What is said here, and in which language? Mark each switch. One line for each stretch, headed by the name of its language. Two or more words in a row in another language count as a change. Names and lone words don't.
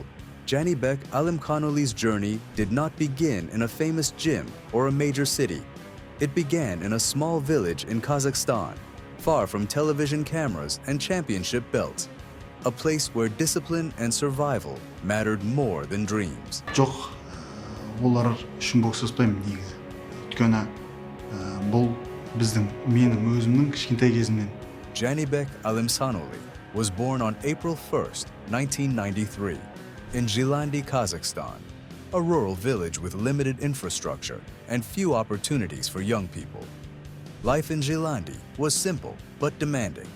English: Janibek Alimkhanuly's journey did not begin in a famous gym or a major city. It began in a small village in Kazakhstan, far from television cameras and championship belts. A place where discipline and survival mattered more than dreams.
Kazakh: Жоқ, олар үшін бокс жаспаймын негізі. Өйткені бұл менің өзімнің кішкентай кезімнен.
English: Janibek Alimkhanuly was born on April 1st, 1993, in Zhilandi, Kazakhstan, a rural village with limited infrastructure and few opportunities for young people. Life in Zhilandi was simple but demanding.